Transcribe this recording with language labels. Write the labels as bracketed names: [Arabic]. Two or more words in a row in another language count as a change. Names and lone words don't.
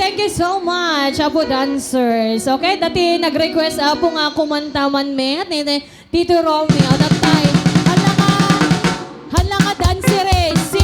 [English] so much, Apo dancers. [Iloko] Okay, dati nag-request Apo nga kumanta man met ni Tito Romeo. [English] That time, [Iloko] hala nga danceres.